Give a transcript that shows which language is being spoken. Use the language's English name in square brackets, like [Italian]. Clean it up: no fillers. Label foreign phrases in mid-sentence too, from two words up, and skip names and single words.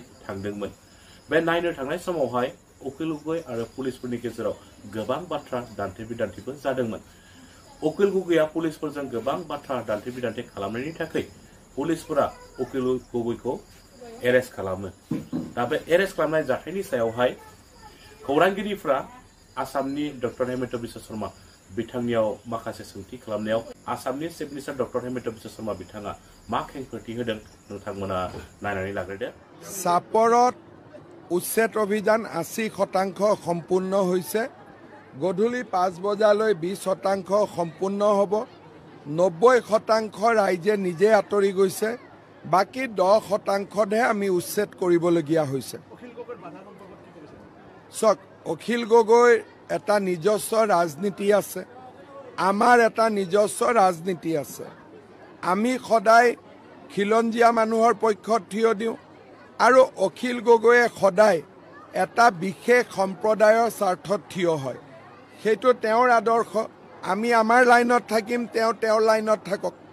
[Bodo] थांदोंमोन बे नायनो थांनाय समावहाय उकिल गगै आरो पुलिसफोरनि गेजेराव गोबां बाथ्रा दान्थे-बिदान्थेबो जादोंमोन उकिल गगैया पुलिसफोरजों गोबां बाथ्रा दान्थे-बिदान्थे खालामनायनि थाखाय पुलिसफोरा उकिल गगैखौ एरेस्ट खालामो दा बे एरेस्ट खालामनाय जाथायनि सायावहाय खौरांगिरिफ्रा आसामनि डक्टर हेमन्त बिश्व शर्मा बिथांनियाव माखासे सोंथि खालामनायाव आसामनि [English] chief minister [Bodo] डक्टर हेमन्त बिश्व शर्मा बिथाङा मा खेंफोरथि होदों नोंथांमोना नायनानै लाग्रोदो [Assamese] চাপৰত উচ্ছেদ অভিযান 80% সম্পূৰ্ণ হৈছে গধূলি 5 বজালৈ 20% সম্পূৰ্ণ হ'ব 90% ৰাইজে নিজে আঁতৰি গৈছে বাকি 10%হে আমি উচ্ছেদ কৰিবলগীয়া হৈছে অখিল গগৈৰ এটা নিজস্ব ৰাজনীতি আছে আমাৰ এটা নিজস্ব ৰাজনীতি আছে আমি সদায় খিলঞ্জিয়া মানুহৰ পক্ষত থিয় দিওঁ আৰু অখিল গগৈয়ে সদায় এটা বিশেষ সম্প্ৰদায়ৰ স্বাৰ্থত থিয় হয় সেইটো তেওঁৰ আদৰ্শ আমি আমাৰ লাইনত থাকিম তেওঁ তেওঁৰ লাইনত থাকক